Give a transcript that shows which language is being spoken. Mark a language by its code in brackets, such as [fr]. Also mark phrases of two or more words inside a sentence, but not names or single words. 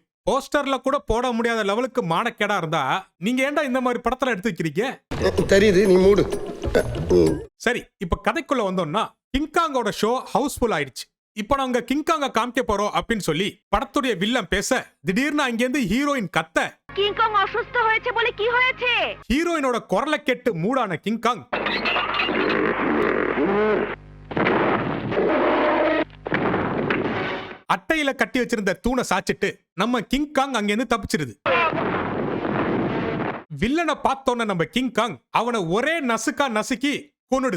[ta] போஸ்டர்ல கூட போட முடியாத லெவலுக்கு மானக்கேடா இருந்தா நீங்க ஏன்டா இந்த மாதிரி படத்துல எடுத்து வைக்கிறீங்க? தெரியுது, நீ மூடு. சரி, இப்ப கதைக்குள்ள வந்தோம்னா கிங்காங்கோட [en] show housefull [ta] ஆயிடுச்சு. இப்ப நாங்க கிங்காங்க காமிக்க போறோம் அப்படின்னு சொல்லி படத்துடைய வில்லன் பேச திடீர்னு அங்கிருந்து ஹீரோயின் கத்த [bn] কিংকং অসুস্থ হয়েছে বলে কি হয়েছে? [ta] ஹீரோயினோட குரலை கேட்டு மூடான கிங்காங் அட்டையில கட்டி வச்சிருந்த தூணை சாச்சிட்டு நம்ம கிங்காங் அங்கிருந்து தப்பிச்சிருது. வில்லனை பார்த்தோன்ன நம்ம கிங்காங் அவனை ஒரே நசுக்கா நசுக்கி கொன்னுடுது.